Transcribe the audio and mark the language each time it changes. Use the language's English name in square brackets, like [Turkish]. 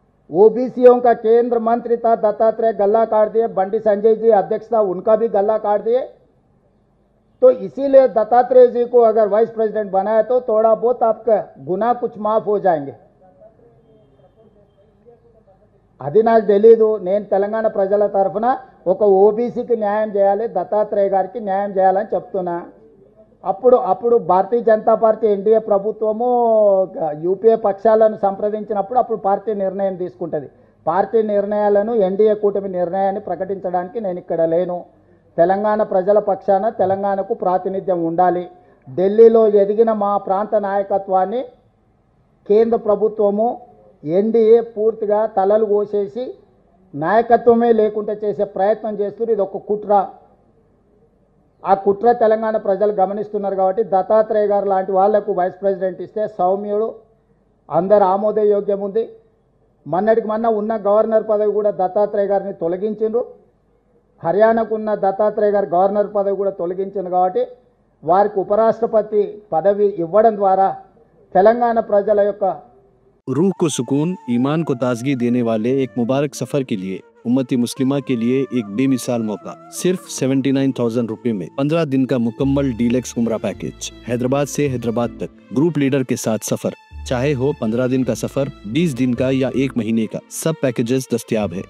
[Hindi] ओबीसीओं का केंद्र मंत्री था दत्तात्रेय, गला काट दिए। बंडी संजय जी अध्यक्ष था, उनका भी गला काट दिए। तो इसीलिए दत्तात्रेय जी को अगर वाइस प्रेसिडेंट बनाए तो थोड़ा बहुत आपका गुनाह कुछ माफ हो जाएंगे। [Telugu] అది నాకు తెలీదు। నేను తెలంగాణ ప్రజల తరఫున ఒక ఓబీసీకి న్యాయం చేయాలి, దత్తాత్రేయ గారికి న్యాయం చేయాలని చెప్తున్నా। అప్పుడు భారతీయ జనతా పార్టీ ఎన్డీఏ ప్రభుత్వము యూపీఏ పక్షాలను సంప్రదించినప్పుడు అప్పుడు పార్టీ నిర్ణయం తీసుకుంటుంది। పార్టీ నిర్ణయాలను ఎన్డీఏ కూటమి నిర్ణయాన్ని ప్రకటించడానికి నేను ఇక్కడ లేను। తెలంగాణ ప్రజల పక్షాన తెలంగాణకు ప్రాతినిధ్యం ఉండాలి। ఢిల్లీలో ఎదిగిన మా ప్రాంత నాయకత్వాన్ని కేంద్ర ప్రభుత్వము ఎన్డీఏ పూర్తిగా తలలు కోసేసి నాయకత్వమే లేకుండా చేసే ప్రయత్నం చేస్తున్నారు। ఇది ఒక కుట్ర। ఆ కుట్ర తెలంగాణ ప్రజలు గమనిస్తున్నారు కాబట్టి దత్తాత్రేయ గారు లాంటి వాళ్లకు వైస్ ప్రెసిడెంట్ ఇస్తే సౌమ్యుడు, అందరు ఆమోదయోగ్యం ఉంది। మొన్నటికి మొన్న ఉన్న గవర్నర్ పదవి కూడా దత్తాత్రేయ గారిని తొలగించిండ్రు। హర్యానాకు ఉన్న దత్తాత్రేయ గారి గవర్నర్ పదవి కూడా తొలగించింది కాబట్టి వారికి ఉపరాష్ట్రపతి పదవి ఇవ్వడం ద్వారా తెలంగాణ ప్రజల యొక్క [Hindi] रूह को सुकून, ईमान को ताजगी देने वाले एक मुबारक सफर के लिए उम्मती मुस्लिमा के लिए एक बेमिसाल मौका। सिर्फ 79,000 रुपए में 15 दिन का मुकम्मल डीलक्स उम्रा पैकेज। हैदराबाद से हैदराबाद तक ग्रुप लीडर के साथ सफर, चाहे हो 15 दिन का सफर, 20 दिन का या 1 महीने का, सब पैकेजेस दस्तयाब है।